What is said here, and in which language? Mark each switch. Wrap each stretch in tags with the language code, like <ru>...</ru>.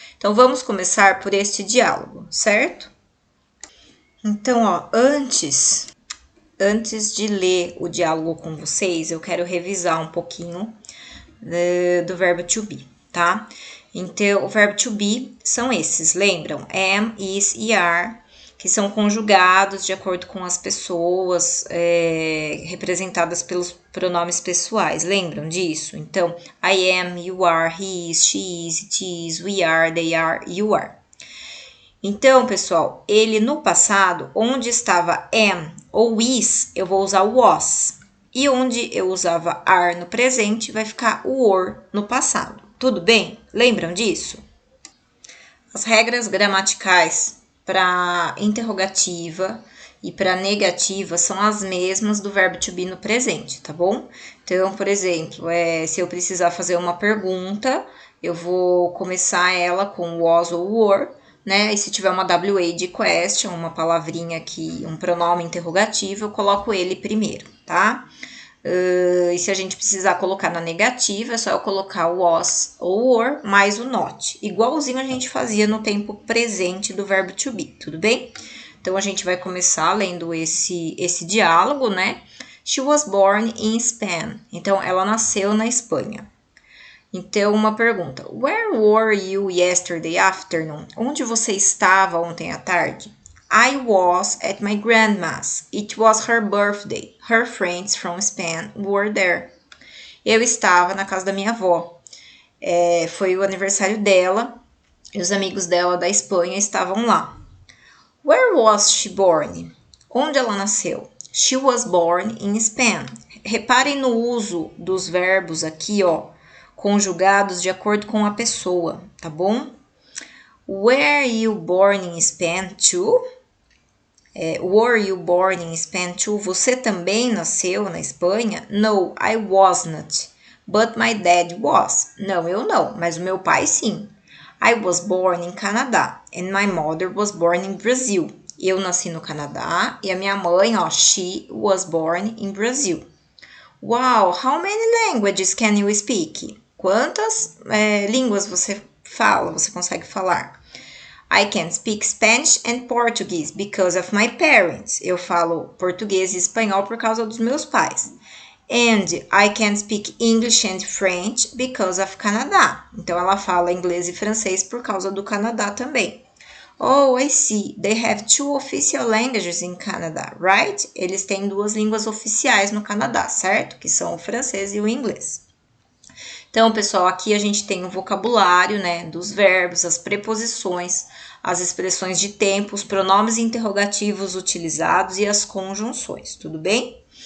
<pt>Então vamos começar por este diálogo, certo? Então, antes de ler o diálogo com vocês, eu quero revisar um pouquinho do verbo to be, tá? Então, o verbo to be são esses, lembram? Am, is e are, que são conjugados de acordo com as pessoas representadas pelos pronomes pessoais, lembram disso?</pt> <en>Então, I am, you are, he is, she is, it is, we are, they are, you are.</en> <pt>Então, pessoal, ele no passado, onde estava am ou is, eu vou usar o was. E onde eu usava are no presente, vai ficar o or no passado. Tudo bem? Lembram disso? As regras gramaticais para interrogativa e para negativa são as mesmas do verbo to be no presente, tá bom? Então, por exemplo, se eu precisar fazer uma pergunta, eu vou começar ela com was ou were, né? E se tiver uma WA de question, uma palavrinha aqui, um pronome interrogativo, eu coloco ele primeiro, tá? E se a gente precisar colocar na negativa, é só eu colocar o was ou were mais o not. Igualzinho a gente fazia no tempo presente do verbo to be, tudo bem? Então, a gente vai começar lendo esse diálogo, né?</pt> <en>She was born in Spain.</en> <pt>Então, ela nasceu na Espanha. Então, uma pergunta.</pt> <en>Where were you yesterday afternoon?</en> <pt>Onde você estava ontem à tarde?</pt> <en>I was at my grandma's. It was her birthday. Her friends from Spain were there.</en> <pt>Eu estava na casa da minha avó. Foi o aniversário dela e os amigos dela da Espanha estavam lá.</pt> <en>Where was she born?</en> <pt>Onde ela nasceu?</pt> <en>She was born in Spain.</en> <pt>Reparem no uso dos verbos aqui, conjugados de acordo com a pessoa, tá bom?</pt> <en>Were you born in Spain too? Were you born in Spain too?</en> <pt>Você também nasceu na Espanha?</pt> <en>No, I wasn't. But my dad was.</en> <pt>Não, eu não, mas o meu pai sim.</pt> <en>I was born in Canada and my mother was born in Brazil.</en> <pt>Eu nasci no Canadá e a minha mãe, she was born in Brazil.</pt> <en>Wow, how many languages can you speak?</en> <pt>Quantas línguas você consegue falar?</pt> <en>I can speak Spanish and Portuguese because of my parents.</en> <pt>Eu falo português e espanhol por causa dos meus pais.</pt> <en>And I can speak English and French because of Canada.</en> <pt>Então, ela fala inglês e francês por causa do Canadá também.</pt> <en>Oh, I see. They have 2 official languages in Canada, right?</en> <pt>Eles têm 2 línguas oficiais no Canadá, certo? Que são o francês e o inglês. Então, pessoal, aqui a gente tem o vocabulário, né, dos verbos, as preposições, as expressões de tempo, os pronomes interrogativos utilizados e as conjunções, tudo bem?</pt>